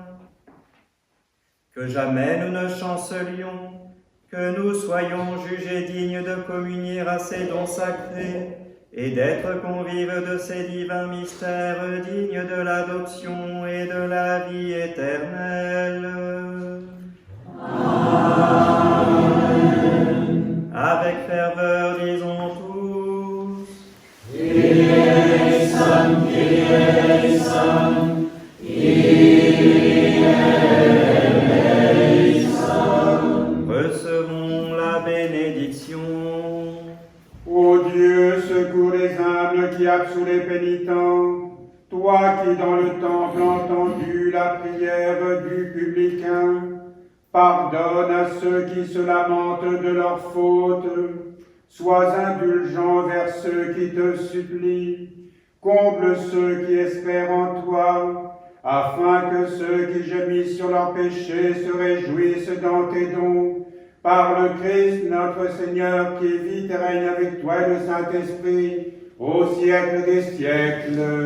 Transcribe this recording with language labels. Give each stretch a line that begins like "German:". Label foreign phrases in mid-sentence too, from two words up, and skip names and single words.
French: Que jamais nous ne chancelions, que nous soyons jugés dignes de communier à ces dons sacrés et d'être convives de ces divins mystères dignes de l'adoption et de la vie éternelle. Amen. Avec ferveur, disons tous.
Greek: Kyrie eleison, Kyrie eleison, Kyrie eleison.
French: Recevons la bénédiction. Ô Dieu, secours les humbles qui absous les pénitents, toi qui dans le temple entendu la prière du publicain, pardonne à ceux qui se lamentent de leurs fautes, sois indulgent vers ceux qui te supplient, comble ceux qui espèrent en toi, afin que ceux qui gémissent sur leurs péchés se réjouissent dans tes dons, par le Christ notre Seigneur qui vit et règne avec toi et le Saint-Esprit, au siècle des siècles.